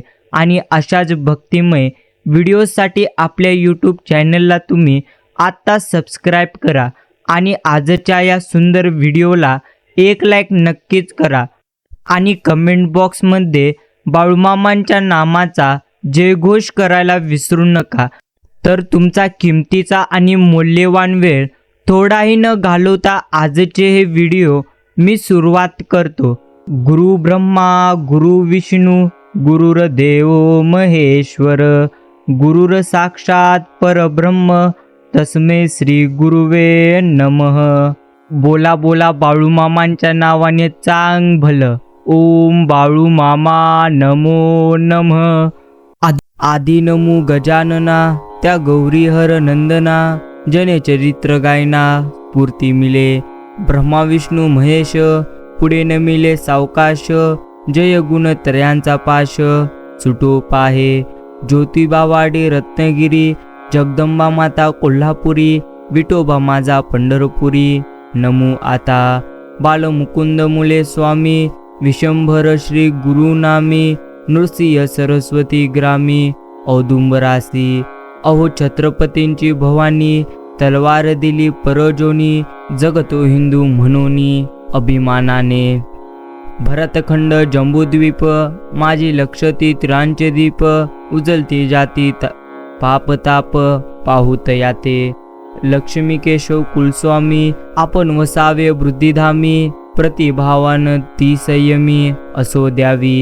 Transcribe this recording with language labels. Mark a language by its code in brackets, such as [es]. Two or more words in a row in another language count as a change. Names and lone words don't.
[mr] आणि अशाच भक्तिमय व्हिडिओसाठी आपल्या यूट्यूब चॅनलला तुम्ही आत्ता सबस्क्राईब करा आणि आजच्या या सुंदर व्हिडिओला एक लाईक नक्कीच करा आणि [en] comment boxमध्ये [mr] बाळूमामांच्या नामाचा जयघोष करायला विसरू नका। तर तुमचा किमतीचा आणि मौल्यवान वेळ थोडाही न घालवता आजचे हे व्हिडिओ मी सुरुवात करतो। [sa] गुरु ब्रह्मा गुरु विष्णू गुरुर्देव महेश्वर गुरुर साक्षात परब्रह्म तस्मै श्री गुरुवे नमः। [mr] बोला बोला बाळूमामांच्या नावाने चांग भलं। [sa] ओम बाळूमामा नमो नमः। [mr] आदि नमो गजानना त्या गौरीहर नंदना जने चरित्र गायना स्फूर्ती मिले। ब्रह्मा विष्णू महेश पुढे न मिले सावकाश जय गुण त्रयांचा पाश सुटो पाहे। ज्योतिबा वाडे रत्नगिरी जगदंबा माता कोल्हापुरी विठोबा माझा पंढरपुरी नमो आता। बालमुकुंद मुले स्वामी विशंभर श्री गुरुनामी नृसिंह सरस्वती ग्रामी औदुंबरासी। अहो छत्रपतींची भवानी तलवार दिली परजोनी जगतो हिंदू म्हणूनी अभिमानाने। भरतखंड जंबूद्वीप माझी लक्षती तिरांचे दीप उजलती जाती पाप ताप पाहुत याते। लक्ष्मी केशव कुलस्वामी आपण वसावे वृद्धिधामी प्रतिभावान ती संयमी असो द्यावी।